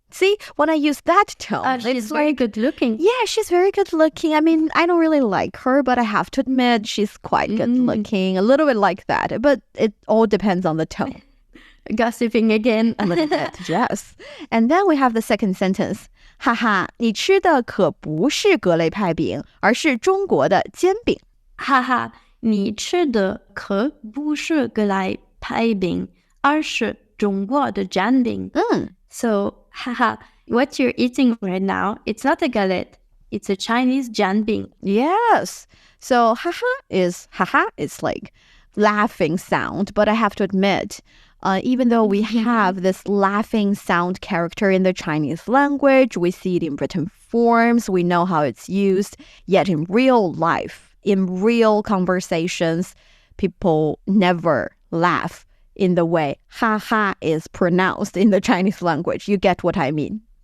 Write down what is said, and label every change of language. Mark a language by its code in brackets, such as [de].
[en] See, when I use that tone, she's very good looking. Yeah, she's very good looking. I mean, I don't really like her, but I have to admit she's quite good looking. A little bit like that, but it all depends on the tone. Gossiping again. A little bit, yes. And then we have the second sentence. [zh] 哈哈，你吃的可不是格雷派饼，而是中国的煎饼。哈哈，你吃的可不是格雷派饼，而是中国的煎饼。 [en] So, haha, what you're eating right now, it's not a galette, it's a Chinese Jianbing. Yes. So, haha is like laughing sound, but I have to admit, even though we have this laughing sound character in the Chinese language, we see it in written forms, we know how it's used, yet in real life, in real conversations, people never laugh in the way haha is pronounced in the Chinese language. You get what I mean?